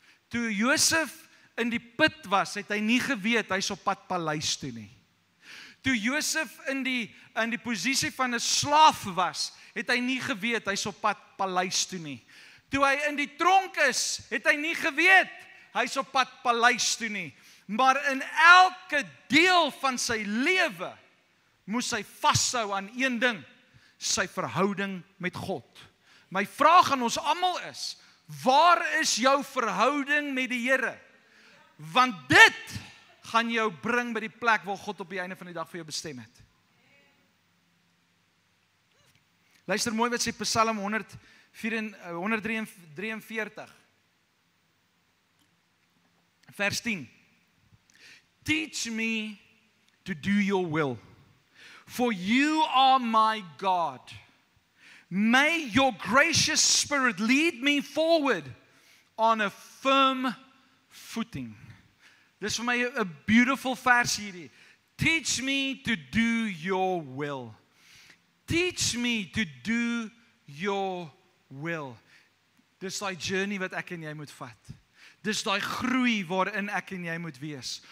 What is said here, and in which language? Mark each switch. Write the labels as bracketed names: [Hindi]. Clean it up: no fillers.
[Afrikaans] Toe Josef in die put was, het hy nie geweet hy's op pad paleis toe nie. Toe Josef in die posisie van 'n slaaf was, het hy nie geweet hy's op pad paleis toe nie. Toe hy in die tronk is, het hy nie geweet hy's op pad paleis toe nie. Maar in elke deel van sy lewe moes hy vashou aan een ding, sy verhouding met God. My vraag aan ons almal is, waar is jou verhouding met die Here? Want dit gaan jou bring by die plek waar God op die einde van die dag vir jou bestem het. Luister mooi wat sê Psalm 143, vers 10. [English] Teach me to do your will, for you are my God. May your gracious spirit lead me forward on a firm footing. [Afrikaans] Dis vir my 'n beautiful vers hierdie. [English] Teach me to do your will. Teach me to do your will. [Afrikaans] Dis daai journey wat ek en jy moet vat. Dis daai groei waarin ek en jy moet wees.